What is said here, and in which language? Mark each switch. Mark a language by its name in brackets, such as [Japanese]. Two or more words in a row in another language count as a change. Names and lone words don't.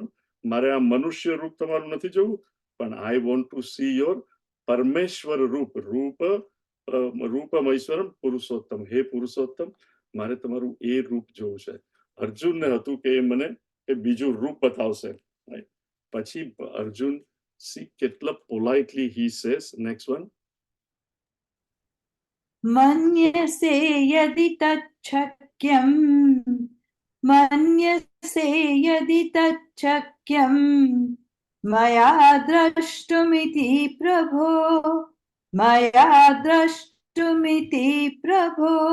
[Gujarati] મારે આ મનુષ્ય રૂપ તમારું નથી જોવું, પણ [English] I want to see your [Sanskrit] परमेश्वर रूपम् ऐश्वरम् पुरुषोत्तम. [Gujarati] હે પુરુષોત્તમ, મારે તમારું એ રૂપ જોવું છે. અર્જુનને હતું કે એ મને એ બીજું રૂપ બતાવશે. [English] પછી Arjun see કેટલા politely he says. Next one. [Sanskrit] मन्यसे यदि तच्छक्यं मन्यसे यदि तच्छक्यं मया द्रष्टुमिति प्रभो मया द्रष्टुमिति प्रभो